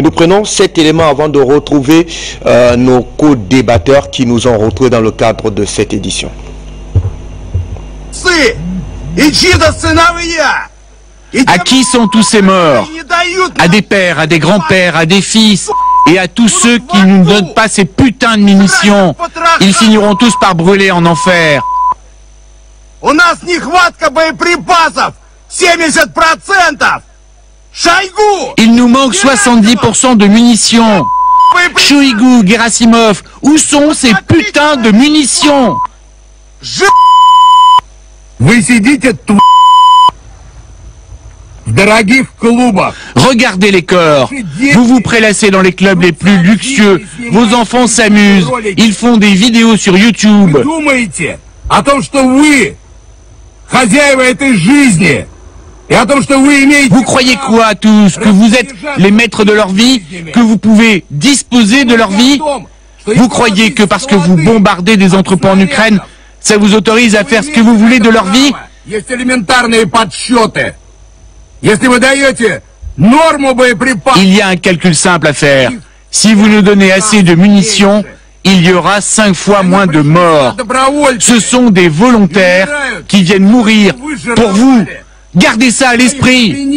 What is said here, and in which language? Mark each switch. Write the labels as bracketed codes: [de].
[fr] Nous prenons cet élément avant de retrouver nos co-débatteurs qui nous ont retrouvés dans le cadre de cette édition. À qui sont tous ces morts? À des pères, à des grands-pères, à des fils et à tous ceux qui ne nous donnent pas ces putains de munitions. Ils finiront tous par brûler en enfer. [ru] У нас нехватка боеприпасов 70%. [fr] Шойгу! Il nous manque 70% de munitions. Шойгу, Герасимов, où sont ces putains de munitions? [ru] Вы сидите тут. [fr] Regardez les corps. Vous vous prélassez dans les clubs les plus luxueux. Vos enfants s'amusent. Ils font des vidéos sur YouTube. Vous [ru] думаете о том, что вы хозяева этой жизни? [fr] Et à [ru] том, что вы имеете... [fr] Vous croyez quoi à tous? Que vous êtes les maîtres de leur vie? Que vous pouvez disposer de leur vie? Vous croyez que parce que vous bombardez des entrepôts en Ukraine, ça vous autorise à faire ce que vous voulez de leur vie? [ru] Есть элементарные подсчеты. Если вы даете норму боеприпасов... [fr] Il y a un calcul simple à faire. Si vous nous donnez assez de munitions, il y aura 5 fois moins de morts. Ce sont des volontaires qui viennent mourir pour vous. Gardez ça à l'esprit.